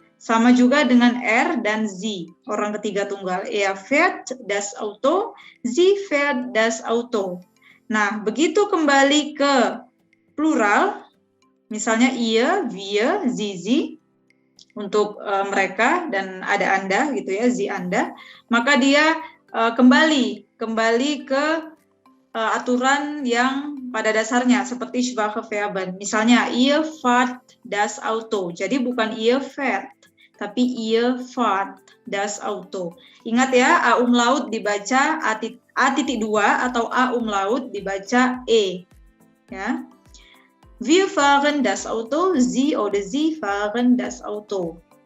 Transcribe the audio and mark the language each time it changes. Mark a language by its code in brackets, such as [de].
[id] Sama juga dengan R dan Sie, orang ketiga tunggal. [de] Er fährt das Auto, sie fährt das Auto. [id] Nah, begitu kembali ke plural, misalnya [de] ihr, wir, sie, [id] untuk mereka dan ada Anda gitu ya, sie Anda, maka dia kembali ke aturan yang pada dasarnya seperti schwache Verben. [de] Misalnya ihr fahrt das Auto. [id] Jadi bukan [de] ihr fährt, tapi ihr fahrt das Auto. [id] Ingat ya, A umlaut dibaca A.2 atau A umlaut dibaca E. Ya. [de] Wir fahren das Auto, Sie oder Sie fahren das Auto.